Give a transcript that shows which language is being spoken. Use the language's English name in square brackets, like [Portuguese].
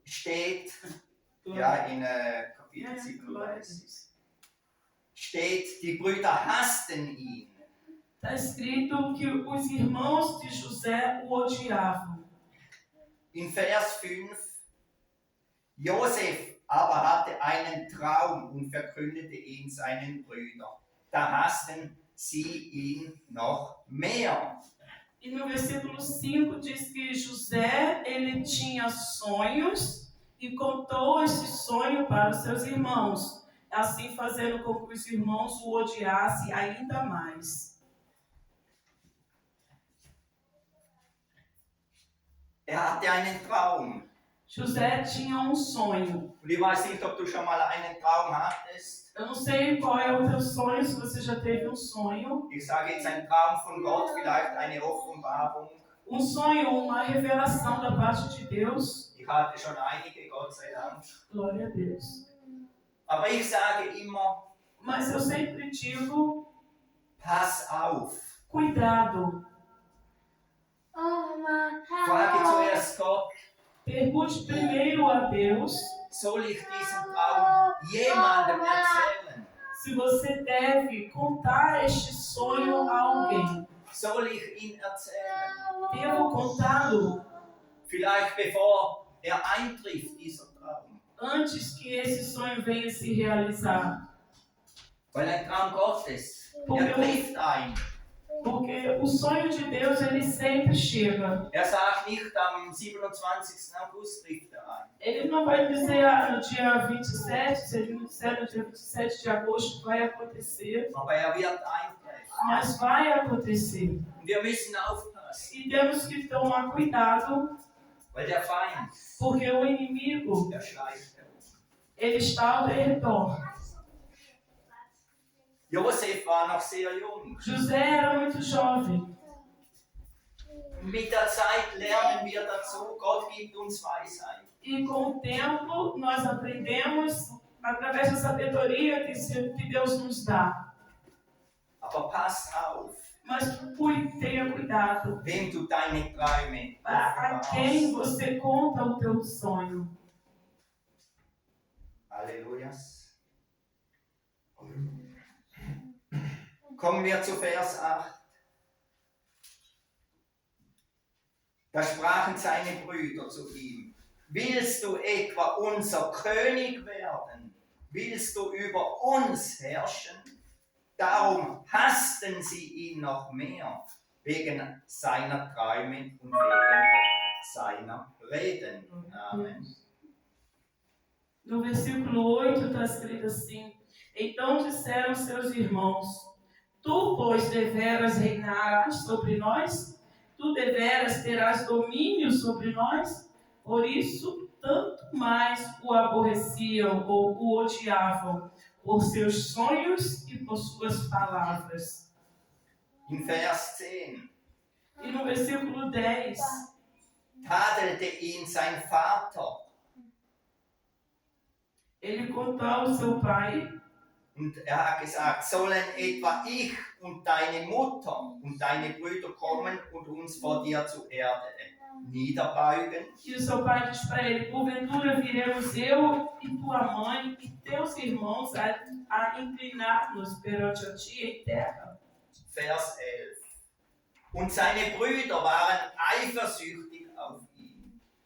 [German] steht, ja, in Kapitel 37, steht, die Brüder hassten ihn. [Portuguese] Está escrito que os irmãos de José o odiavam. [German] In Vers 5, Josef aber hatte einen Traum und verkündete ihn seinen Brüdern. Da hassten sie ihn noch mehr. [Portuguese] E no versículo 5 diz que José, ele tinha sonhos e contou esse sonho para os seus irmãos, assim fazendo com que os irmãos o odiassem ainda mais. [German] Hatte einen Traum. [Portuguese] José tinha sonho. [German] Und ich weiß nicht, ob du schon mal einen Traum hattest. [Portuguese] Eu não sei qual é o teu sonho, se você já teve sonho. [German] Ich sage jetzt ein Traum von Gott, vielleicht eine Offenbarung. [Portuguese] Sonho, uma revelação da parte de Deus. [German] Ich hatte schon einige, Gott sei Dank. [Portuguese] Glória a Deus. [German] Aber ich sage immer, [Portuguese] mas eu sempre digo, [German] pass auf. [Portuguese] Cuidado. [German] Frage zuerst Gott. [Portuguese] Pergunte primeiro a Deus. [German] Soll ich diesen Traum jemandem erzählen? [Portuguese] Se você deve contar este sonho a alguém. [German] Soll ich ihn erzählen? [Portuguese] Devo contá-lo. [German] Vielleicht bevor eintrifft, dieser Traum. [Portuguese] Antes que esse sonho venha se realizar. [German] Weil ein Traum Gottes, trifft ein. [Portuguese] Porque o sonho de Deus, ele sempre chega. [German] Sagt nicht, am 27. August trifft ein. [Portuguese] Ele não vai dizer no dia 27, se ele não disser no dia 27 de agosto vai acontecer. [German] Aber wird eintreffen. [Portuguese] Mas vai acontecer. [German] Und wir müssen aufpassen. [Portuguese] E temos que tomar cuidado. [German] Weil der Feind, [Portuguese] porque o inimigo, ele está ao redor. [German] Josef war noch sehr jung. [Portuguese] José era muito jovem. [German] Mit der Zeit lernen wir dazu, Gott gibt uns Weisheit. [Portuguese] E com o tempo nós aprendemos através da sabedoria que Deus nos dá. [German] Aber pass auf. [Portuguese] Mas tenha cuidado. [German] Wem du deine Träume [Portuguese] a quem você conta o teu sonho. [German] Halleluja. Kommen wir zu Vers 8. Da sprachen seine Brüder zu ihm: Willst du etwa unser König werden? Willst du über uns herrschen? Darum hassten sie ihn noch mehr, wegen seiner Träume und wegen seiner Reden. Amen. [Portuguese] No versículo 8 está escrito assim: Então disseram seus irmãos: Tu, pois, deveras reinarás sobre nós? Tu deveras terás domínio sobre nós? Por isso, tanto mais o aborreciam ou o odiavam, por seus sonhos e por suas palavras. [German] In Vers 10. [Portuguese] E no versículo 10. [German] Tadelte ihn sein Vater. [Portuguese] Ele contou ao seu pai. [German] Und er hat gesagt, sollen etwa ich und deine Mutter und deine Brüder kommen und uns vor dir zur Erde niederbeugen? [Portuguese] E o seu pai diz para ele: porventura viremos eu e tua mãe e teus irmãos a inclinar-nos perante a ti em terra. [German] Vers 11. Und seine Brüder waren eifersüchtig auf ihn.